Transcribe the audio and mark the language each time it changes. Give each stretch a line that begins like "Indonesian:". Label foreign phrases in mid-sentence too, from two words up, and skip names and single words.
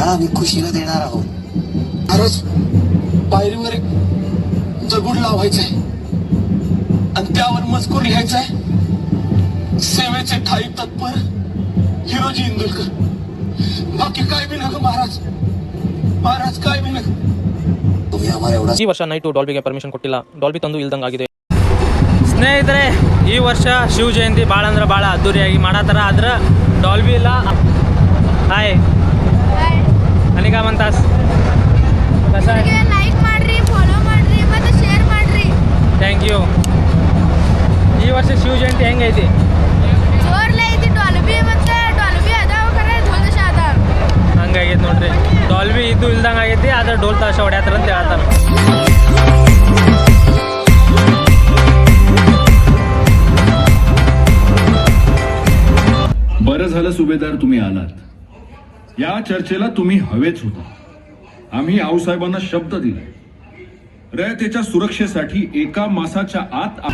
Marathi: आम्ही खुशीला देणार आहोत. खरंच पायरीवर एक दगड लावायचंय आणि त्यावर मजकूर लिहायचाय, सेवेचे ठाई तत्पर हिरोजी इंदुलकर. बाकी काय बी नका महाराज, महाराज काय बी नका. तुम्ही आम्हाला एवढा.
Kannada: ಈ ವರ್ಷ ನೈಟು ಡಾಲ್ಬಿಗೆ ಪರ್ಮಿಷನ್ ಕೊಟ್ಟಿಲ್ಲ, ಡಾಲ್ಬಿ ತಂದು ಇಲ್ದಂಗಾಗಿದೆ. ಸ್ನೇಹಿತರೆ, ಈ ವರ್ಷ ಶಿವ ಜಯಂತಿ ಭಾಳ ಅಂದ್ರೆ ಭಾಳ ಅದ್ದೂರಿಯಾಗಿ ಮಾಡತ್ತಾರ. ಆದ್ರೆ ಡಾಲ್ಬಿ ಇಲ್ಲ. ಹಾಯ್
Marathi: आणि काय म्हणतास? कसं आहे?
Kannada: लाईक ಮಾಡ್ರಿ, ಫಾಲೋ ಮಾಡ್ರಿ ಮತ್ತು ಶೇರ್ ಮಾಡ್ರಿ.
English: thank you.
Kannada: ಈ ವರ್ಷ ಶಿವ ಜಯಂತಿ ಹೆಂಗೈತಿ? ಜೋರ್ಲೆ ಐತಿ. ಡಾಲ್ಬಿ ಮತ್ತು ಡಾಲ್ಬಿ ಅದಾವ ಖರೆ, ಢೋಲ್ ತಾಶ ಅದಾವ. ಹಂಗಾಗೈತಿ ನೋಡ್ರಿ. ಡಾಲ್ಬಿ ಇದ್ದು ಇಲ್ದಂಗೆ ಆಗೈತಿ, ಆದ್ರೆ ಡೋಲ್ ತಾಶ ಹೊಡ್ಯಾತಾರ ಅಂತ ಹೇಳ್ತಾರ.
Marathi: बरं झालं सुभेदार तुम्ही आलात. या चर्चेला तुम्ही हवेच होता. आम्ही आऊसाहेबांना शब्द दिला, रयतेच्या सुरक्षेसाठी एका मासाच्या आत.